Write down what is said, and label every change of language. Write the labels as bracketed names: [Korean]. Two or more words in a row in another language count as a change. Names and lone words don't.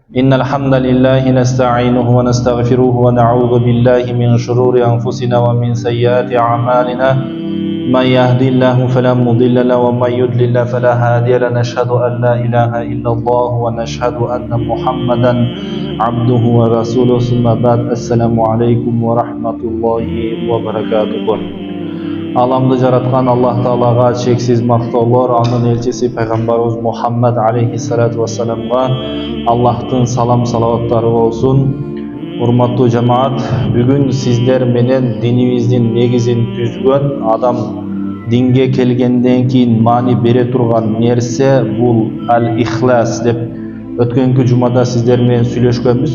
[Arabic] إن الحمد لله نستعينه ونستغفره ونعوذ بالله من شرور أنفسنا ومن سيئات أعمالنا من يهدي الله فلا مضل له ومن يضلل فلا هادي له نشهد أن لا إله إلا الله ونشهد أن محمدا عبده ورسوله ثم بعد السلام عليكم ورحمة الله وبركاته. [Kyrgyz] Alamdı жараткан Аллах Таалага чексиз мактоолор, анын элчиси пайгамбарыбыз Мухаммад [Arabic] عليه الصلاة والسلام [Kyrgyz] Аллахтын салам салаваттары болсун. Урматтуу жамаат, бүгүн сиздер менен динибиздин негизин түзгөн, адам динге келгенден кийин маани бере турган нерсе бул ал-ихлас деп өткөнкү жумада сиздер менен сүйлөшкөнбүз.